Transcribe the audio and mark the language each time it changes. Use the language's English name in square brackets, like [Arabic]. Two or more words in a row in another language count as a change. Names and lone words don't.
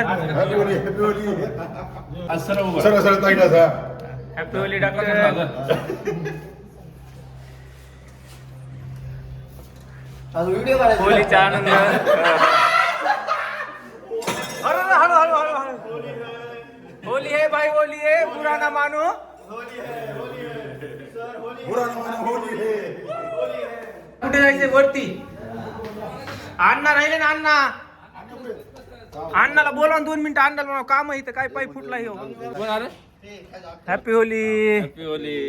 [English] Happy Holi Happy Holi. [Marathi] सरळ सरळ सरळ ताईला [English] Happy Holi doctor. [Marathi] व्हिडिओ काढायचा. होलीचा आनंद. हळू हळू हळू हळू हळू. [Hindi] होली है भाई, होली है. बुरा ना मानो. [Marathi] कुठे जायचंय? वरती. अण्णा राहिले ना अण्णा. अण्णाला बोलवा 2 मिनिटं. अण्णाला काम आहे इथं. काय पाय फुटला. कोण आलं? [English] Happy Holi.